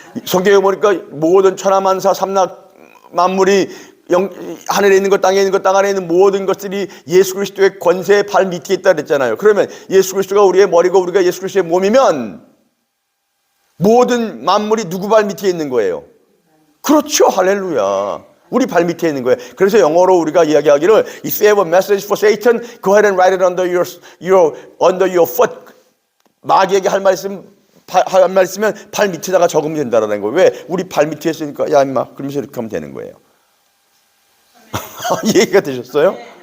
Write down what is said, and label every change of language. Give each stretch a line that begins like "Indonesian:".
Korean: 성경에 보니까 모든 천하만사 삼락 만물이 하늘에 있는 것, 땅에 있는 것, 땅 아래에 있는 모든 것들이 예수 그리스도의 권세의 발 밑에 있다 그랬잖아요. 그러면 예수 그리스도가 우리의 머리고 우리가 예수 그리스도의 몸이면 모든 만물이 누구 발 밑에 있는 거예요? 그렇죠. 할렐루야. 우리 발 밑에 있는 거예요. 그래서 영어로 우리가 이야기하기를
English: If you have a message for Satan, go ahead and write it under your foot.
Korean: 마귀에게 할 말씀 있으면 발 밑에다가 적으면 된다라는 거예요. 왜? 우리 발 밑에 있으니까 야 임마 그러면서 이렇게 하면 되는 거예요. 이해가 되셨어요?